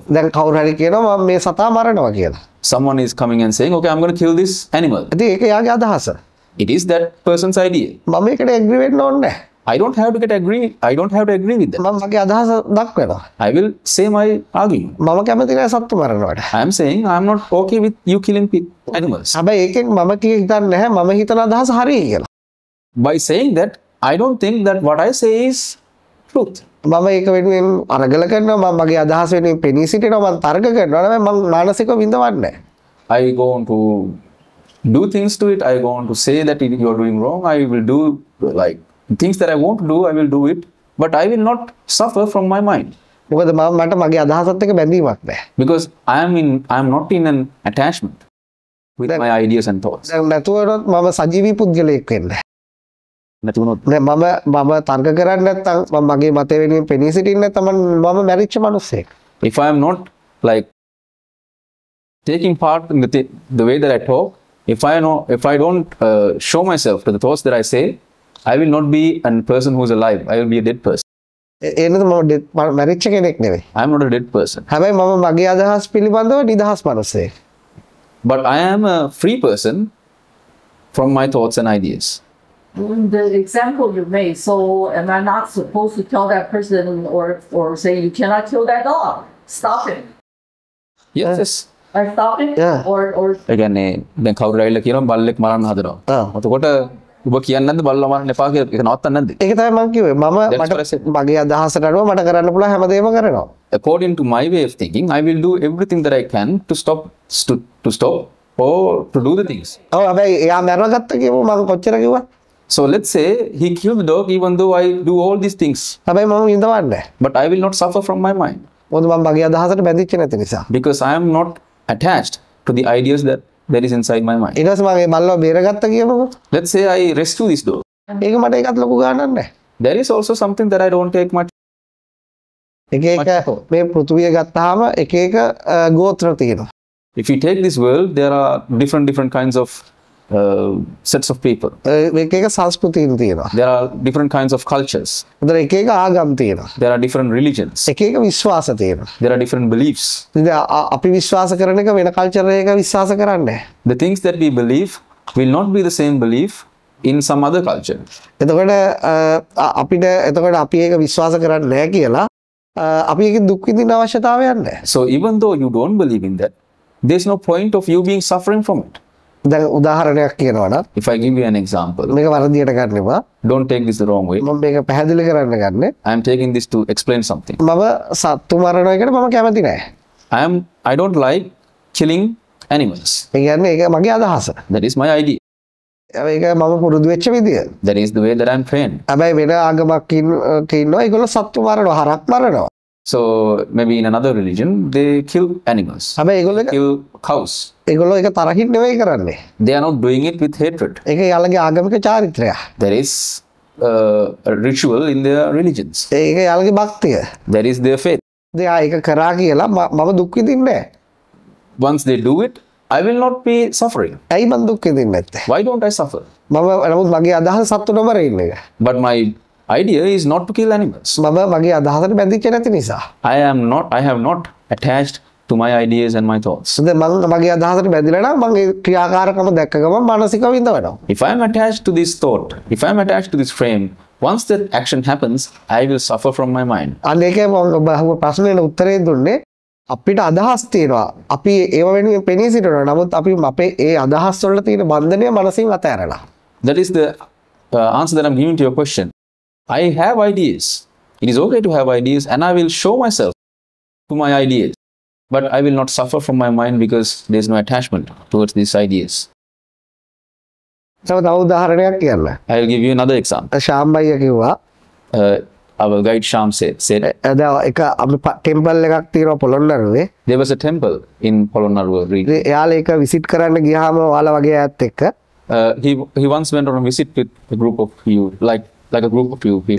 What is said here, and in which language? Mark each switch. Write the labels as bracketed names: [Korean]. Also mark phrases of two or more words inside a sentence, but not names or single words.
[Sinhala] දැන් කවුරු හරි කියනවා මම මේ සතා මරනවා කියලා. [English] Someone is coming and saying, okay, I'm going to kill this animal. [Sinhala] ඉතින් ඒක එයාගේ අදහස. [English] It is that person's idea. [Sinhala] මම ඒකට ඇග්‍රී වෙන්න ඕනේ නැහැ. [English] I don't have to agree with that. [Sinhala] මම මගේ අදහස දක්වනවා. [English] I will say my argument. [Sinhala] මම කැමති නැහැ සත්තු මරනවට. [English] I am saying I am not okay with you killing animals. [Sinhala] හැබැයි ඒකෙන් මම හිතන්නේ නැහැ මම හිතන අදහස හරියි කියලා. [English] By saying that, I don't think that what I say is truth. [Sinhala] මම ඒක වෙනුවෙන් අරගල කරනවා මම මගේ අදහස වෙනුවෙන් පෙනී සිටිනවා මම තර්ක කරනවා නෙමෙයි මම මානසිකව විඳවන්නේ නැහැ. [English] I go on to do things to it. I go on to say that you are doing wrong. I will do like things that I want to do. I will do it, but I will not suffer from my mind [Sinhala] මොකද මට මගේ අදහසත් එක්ක බැඳීමක් නැහැ. [English] because I am not in an attachment with my ideas and thoughts. [Sinhala] දැන් නැතුවනොත් මම සජීවී පුද්ගලයෙක් වෙන්නේ. නැතිවුණොත් නෑ මම තර්ක කරන්නේ නැත්නම් මම මගේ මතය වෙනුවෙන් පෙනී සිටින්නේ නැත්නම් මම මැරිච්ච මිනිස්සෙක්. [English] if I am not like taking part in the way that I talk, if I don't show myself to the thoughts that I say, I will not be a person who is alive. I will be a dead person. [Sinhala] එනද මම මැරිච්ච කෙනෙක් නෙවෙයි. [English] I am not a dead person, [Sinhala] හැබැයි මම මගේ අදහස් පිළිබඳව නිදහස් මිනිස්සෙක්. [English] but I am a free person from my thoughts and ideas. The example you made, so am I not supposed to tell that person or say you cannot kill that dog? Stop it. Yes. Or stop it? Yeah. Or [Sinhala] ඒ කියන්නේ දැන් කවුරු ඇවිල්ලා කියනවා බල්ලෙක් මරන්න හදනවා. එතකොට ඔබ කියන්නේ නැද්ද බල්ලා මරන්න එපා කියලා? ඒක නවත්තන්නේ නැද්ද? ඒක තමයි මම කිව්වේ. [English] That's what I said. [Sinhala] මගේ අදහසට අනුව මට කරන්න පුළුවන් හැමදේම කරනවා. [English] According to my way of thinking, I will do everything that I can to stop or to do the things. [Sinhala] ඔව් හැබැයි එයා මැරගත්ත කියමු මම කොච්චර කිව්වා. [English] So let's say he killed the dog even though I do all these things, [Sinhala] හැබැයි මම විඳවන්නේ නැහැ. [English] but I will not suffer from my mind [Sinhala] මොකද මම මගේ අදහසට බැඳිච්ච නැති නිසා. [English] because I am not attached to the ideas that is inside my mind. [Sinhala] ඊට පස්සේ මම මේ බල්ලව බේරගත්ත කියමුකෝ. [English] Let's say I rescue this dog. [Sinhala] ඒක මට ඒකත් ලොකු ගාණක් නැහැ. [English] There is also something that I don't take much. [Sinhala] එක එක මේ පෘථුවිය ගත්තාම එක එක ගෝත්‍ර තියෙනවා. [English] If you take this world, there are different kinds of sets of people. [Sinhala] එක එක සංස්කෘතීන් තියෙනවා. [English] There are different kinds of cultures. [Sinhala] උදේ එක එක ආගම් තියෙනවා. [English] There are different religions. [Sinhala] එක එක විශ්වාස තියෙනවා. [English] There are different beliefs. [Sinhala] ඉතින් අපි විශ්වාස කරන එක වෙන කල්චර් එකක විශ්වාස කරන්නේ නැහැ. [English] The things that we believe will not be the same belief in some other culture. [Sinhala] එතකොට අපිට එතකොට අපි ඒක විශ්වාස කරන්නේ නැහැ කියලා අපි ඒකෙන් දුක් විඳින්න අවශ්‍යතාවයක් නැහැ. [English] So even though you don't believe in that, there's no point of you being suffering from it. [Sinhala] දැන් උදාහරණයක් කියනවා නම් [English] If I give you an example, [Sinhala] මේක වරදියට ගන්නවා. [English] don't take this the wrong way. [Sinhala] මම මේක පැහැදිලි කරන්න ගන්නේ. [English] I am taking this to explain something. [Sinhala] මම සත්තු මරනවා එකට මම කැමති නැහැ. [English] I don't like killing animals. [Sinhala] ඒ කියන්නේ ඒක මගේ අදහස. [English] That is my idea. [Sinhala] ඒක මම පුරුදු වෙච්ච විදිය. [English] That is the way that I'm trained. [Sinhala] හැබැයි වෙන ආගමක් ඉන්නවා ඒගොල්ලෝ සත්තු මරනවා හරක් මරනවා. [English] So maybe in another religion, they kill animals. [Sinhala] හැබැයි ඒගොල්ලෝ [English] Kill cows. [Sinhala] ඒගොල්ලෝ ඒක තරහින් නෙවෙයි කරන්නේ. [English] They are not doing it with hatred. [Sinhala] ඒක යාළගේ ආගමික චාරිත්‍රයක්. [English] There is a ritual in their religions. [Sinhala] ඒක යාළගේ භක්තිය. [English] That is their faith. [Sinhala] දෙයා ඒක කරා කියලා මම දුක් විඳින්නේ නැහැ. [English] Once they do it, I will not be suffering. [Sinhala] ඇයි මම දුක් විඳින්නේ නැත්තේ? [English] Why don't I suffer? [Sinhala] මම නමුත් මගේ අදහස සත්තු නොමර ඉන්න එක. [English] But my idea is not to kill animals. [Sinhala] මම මගේ අදහසට බැඳිච්ච නැති නිසා. [English] I have not attached to my ideas and my thoughts. [Sinhala] දැන් මම මගේ අදහසට බැඳිලා නම් මම ඒ ක්‍රියාකාරකම දැක්ක ගමන් මානසිකව විඳවනවා. [English] If I am attached to this thought, if I am attached to this frame, once that action happens, I will suffer from my mind. [Sinhala] අන්න ඒකේ මම ප්‍රශ්නෙට උත්තරේ දුන්නේ අපිට අදහස් තියෙනවා. අපි ඒව වෙනුවෙන් පෙනී සිටිනවා. නමුත් අපි අපේ ඒ අදහස් වල තියෙන බන්ධනය මනසින් අතහැරලා. [English] That is the answer that I'm giving to your question. I have ideas. It is okay to have ideas, and I will show myself to my ideas. But I will not suffer from my mind because there is no attachment towards these ideas. [Sinhala] තව උදාහරණයක් කියන්න. [English] I will give you another example. [Sinhala] ශාම් බයියා කිව්වා [English] Our guide Sham said [Sinhala] දැන් එක අපි ටෙම්පල් එකක් තියෙනවා පොළොන්නරුවේ. [English] there was a temple in Polonnaruwa region. [Sinhala] එයාලා ඒක විසිට් කරන්න ගියාම ඔයාලා වගේ අයත් එක්ක [English] He once went on a visit with a group of you, like like a group of few people.